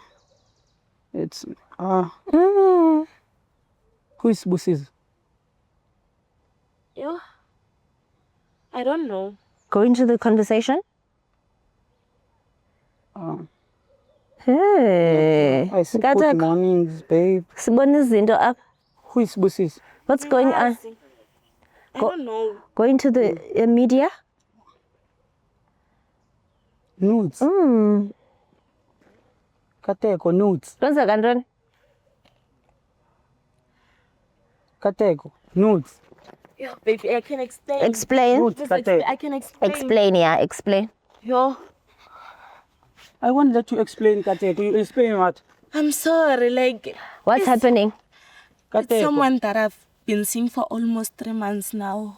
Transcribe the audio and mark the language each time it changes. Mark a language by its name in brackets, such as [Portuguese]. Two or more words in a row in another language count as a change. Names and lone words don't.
[English] It's who is Busis? Yo. I don't know. Go into the conversation. Hey. I see good mornings, babe. [Xhosa] Sibona izinto apha. [English] Who is Busis? What's going on? I don't know. Go into the media. Nudes. Kateko, nudes. [Xhosa] Kwenza kantoni? [English] Kateko, nudes. Yo, baby, I can explain. Explain. Nudes, Kateko. I can explain. Explain, yeah, explain. Yo, I want that to explain, Kateko. You explain what? I'm sorry. Like, What's happening? it's Kateko. someone that I've been seeing for almost 3 months now.